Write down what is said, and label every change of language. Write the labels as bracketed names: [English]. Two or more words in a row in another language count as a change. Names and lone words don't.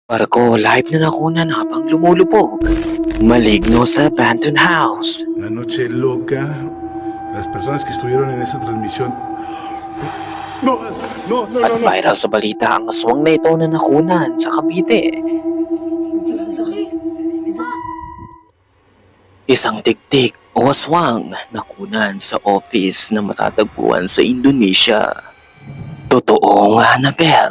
[Filipino] Barko live na nakunan habang lumulubog. Maligno sa [English] abandoned house. [Spanish] Una noche loca. Las personas que estuvieron en esa transmisión. No, no, no, [Filipino] At [Spanish] no, no. [Filipino] viral sa balita ang aswang na ito na nakunan sa Cavite. Isang tiktik o aswang nakunan sa office na matatagpuan sa Indonesia. Totoong Annabel.